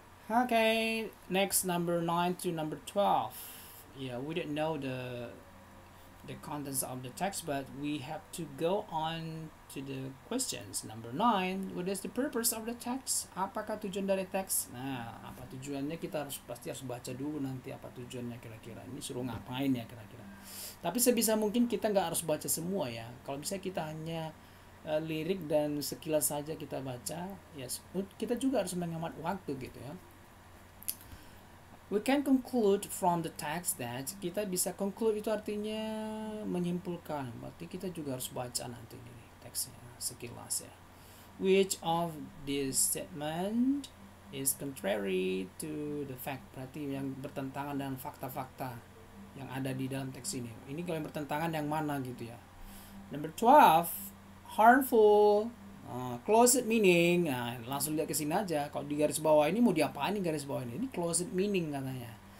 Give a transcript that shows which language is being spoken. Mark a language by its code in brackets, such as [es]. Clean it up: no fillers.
[en] Okay, next number 9 to number 12. Yeah, we didn't know the contents of the text, but we have to go on to the questions. Number 9, what is the purpose of the text? [id] Apakah tujuan dari teks? Nah, apa tujuannya, kita pasti harus baca dulu nanti apa tujuannya kira-kira. Ini suruh ngapain ya kira-kira. Tapi sebisa mungkin kita nggak harus baca semua ya. Kalau bisa kita hanya lirik dan sekilas saja kita baca, ya kita juga harus menghemat waktu gitu ya. [en] We can conclude from the text that, [id] kita bisa conclude itu artinya menyimpulkan. Berarti kita juga harus baca nanti ini teksnya sekilas ya. [en] Which of this statement is contrary to the fact? [id] Berarti yang bertentangan dengan fakta-fakta yang ada di dalam teks ini. Ini kalau yang bertentangan yang mana gitu ya. [en] Number 12, harmful. Closed meaning, [id] nah langsung lihat ke sini aja. Kalau di garis bawah ini mau diapain nih garis bawah ini? Ini closed meaning katanya.